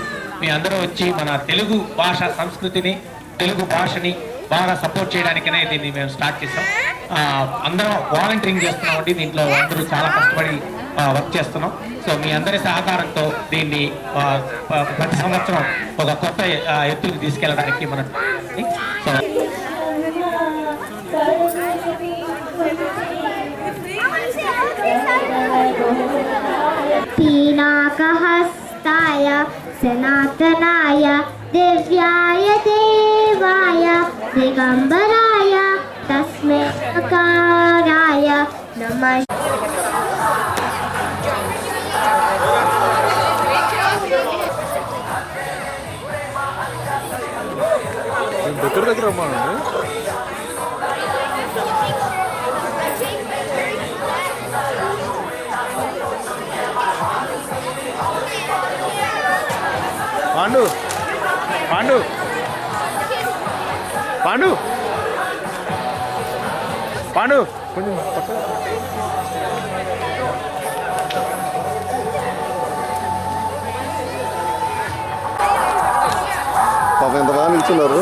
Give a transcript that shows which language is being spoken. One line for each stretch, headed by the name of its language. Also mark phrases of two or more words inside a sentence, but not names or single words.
Telugu: మీ అందరూ వచ్చి మన తెలుగు భాష సంస్కృతిని తెలుగు భాషని బాగా సపోర్ట్ చేయడానికనే దీన్ని మేము స్టార్ట్ చేస్తాం. అందరం వాలంటీరింగ్ చేస్తున్నామండి. దీంట్లో అందరూ చాలా కష్టపడి వర్క్ చేస్తున్నాం. సో మీ అందరి సహకారంతో దీన్ని ప్రతి సంవత్సరం ఒక కొత్త ఎత్తుకు తీసుకెళ్ళడానికి మనం సో
Sanskrit: पीनाकहस्ताय सनातनाय दिव्याय देवाय दिगंबराय तस्मै अकाराय नमः।
Telugu: దగ్గర రమ్మానండి. పాండు పాండు పాండు పాండు కొంచెం పాపం ఎంత బాగా నిల్చున్నారు.